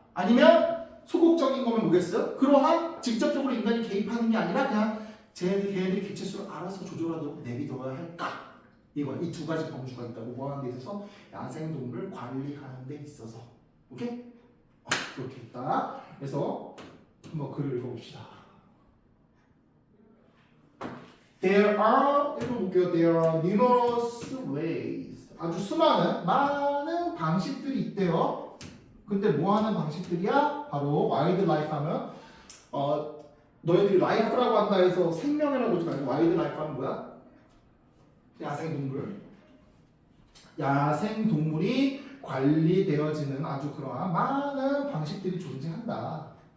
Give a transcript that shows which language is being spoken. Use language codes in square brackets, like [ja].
[ko] 아니면 소극적인 거면 뭐겠어요? 그러한 직접적으로 인간이 개입하는 게 아니라 그냥 걔네들이 개체수를 알아서 조절하도록 내비둬야 할까? 이거 이 두 가지 범주가 있다고 뭐하는 데 있어서 야생동물을 관리하는 데 있어서 오케이? 그렇게 있다. 그래서 한번 글을 읽어봅시다. [en] There are [ko] 읽어볼게요. [en] There are numerous ways. [ko] 아주 수많은 많은 방식들이 있대요. 근데 뭐 하는 방식들이야? 바로 와일드 라이프 하면 너희들이 라이프라고 한다 해서 생명이라고 보지 말고 와일드 라이프 하면 뭐야? 야생동물. 야생동물이 관리되어지는 아주 그러한 많은 방식들이 존재한다.